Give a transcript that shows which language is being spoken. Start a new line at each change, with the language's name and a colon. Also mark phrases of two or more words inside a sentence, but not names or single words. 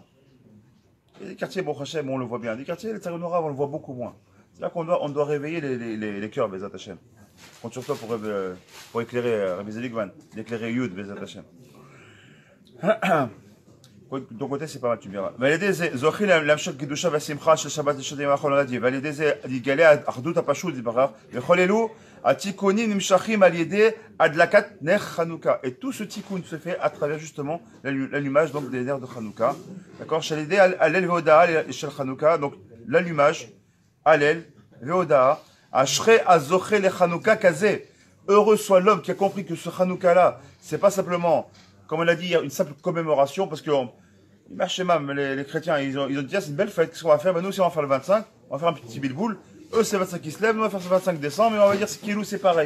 French: Et les quartiers, bon, Hachem, on le voit bien. Les quartiers, les Tsaronorav, on le voit beaucoup moins. C'est là qu'on doit réveiller les cœurs,
Hebrew: בעזרת השם.
French: Je compte sur toi pour éclairer Rabbi Zeligman, d'éclairer Yud,
Hebrew: בעזרת השם.
French: De ton côté, c'est pas mal, tu me diras.
Hebrew: ועל-ידי זה זוכים להמשך קדושה והשמחה של שבת לשנים האחרונות, ועל-ידי זה יגלה האחדות הפשוט יתברך, וכל אלו התיקונים נמשכים על ידי הדלקת נר חנוכה.
French: Et tout ce tikkun se fait à travers justement l'allumage donc des ners de Hanouka. D'accord?
Hebrew: שעל ידי הלל והודאה של חנוכה,
French: donc l'allumage,
Hebrew: הלל והודאה, אשרי הזוכה לחנוכה כזה.
French: Heureux soit l'homme qui a compris que ce Hanouka là, c'est pas simplement, comme on l'a dit, une simple commémoration, parce que les chrétiens, ils ont dit, ah, c'est une belle fête, qu'est-ce qu'on va faire? Ben nous, si on va faire le 25, on va faire un petit bilboul. Eux, c'est le 25 qui se lève, nous, on va faire ce 25 décembre, et on va dire, c'est Kilou, c'est pareil.